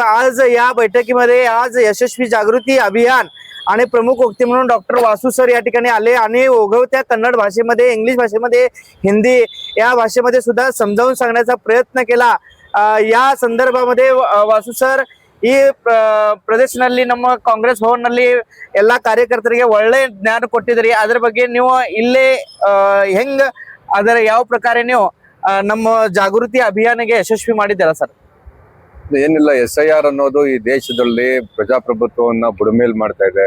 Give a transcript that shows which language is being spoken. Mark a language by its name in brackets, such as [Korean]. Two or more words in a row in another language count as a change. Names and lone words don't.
[Marathi] आज या बैठकीमध्ये आज यशस्वी जागृती अभियान आणि प्रमुख वक्ते म्हणून डॉक्टर वासू सर या ठिकाणी आले आणि ओघवत्या कन्नड भाषेमध्ये, इंग्लिश भाषेमध्ये, हिंदी या भाषेमध्ये सुद्धा समजावून सांगण्याचा प्रयत्न केला। या संदर्भामध्ये वासू सರ್ [Kannada] ಈ ಪ್ರದೇಶನಲ್ಲಿ ನಮ್ಮ ಕಾಂಗ್ರೆಸ್ ಭವನ್ ನಲ್ಲಿ ಎಲ್ಲಾ ಕಾರ್ಯಕರ್ತರಿಗೆ ಒಳ್ಳೆ ಜ್ಞಾನ ಕೊಟ್ಟಿದ್ರಿ। ಅದರ ಬಗ್ಗೆ ನೀವು ಇಲ್ಲೇ ಹೆಂಗ ಅದರ ಯಾವ ಪ್ರಕಾರ ನೀವು ನಮ್ಮ ಜಾಗೃತಿ ಅಭಿಯಾನಕ್ಕೆ ಯಶಸ್ವಿ ಮಾಡಿದ್ದೀರಾ ಸರ್? ಏನಿಲ್ಲ, SIR ಅನ್ನೋದು ಈ ದೇಶದಲ್ಲಿ ಪ್ರಜಾಪ್ರಭುತ್ವವನ್ನ ಬುಡಮೇಲ್ ಮಾಡ್ತಾ ಇದೆ।